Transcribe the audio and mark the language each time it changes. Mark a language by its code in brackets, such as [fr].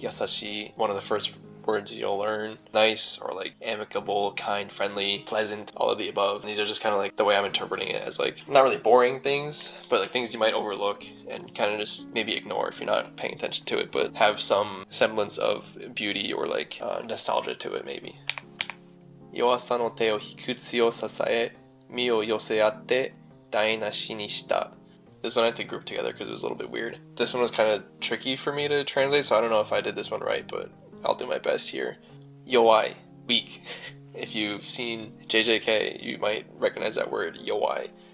[en] Yasashi, one of the first words you'll learn. Nice or like amicable, kind, friendly, pleasant, all of the above. And these are just kind of like the way I'm interpreting it as like not really boring things, but like things you might overlook and kind of just maybe ignore if you're not paying attention to it, but have some semblance of beauty or like nostalgia to it maybe. [ja] 弱さの手を引く強ささえ身を寄せ合って台無しにした. [en] This one I had to group together because it was a little bit weird. This one was kind of tricky for me to translate, so I don't know if I did this one right, but I'll do my best here. Yowai, weak. If you've seen JJK, you might recognize that word, yowai.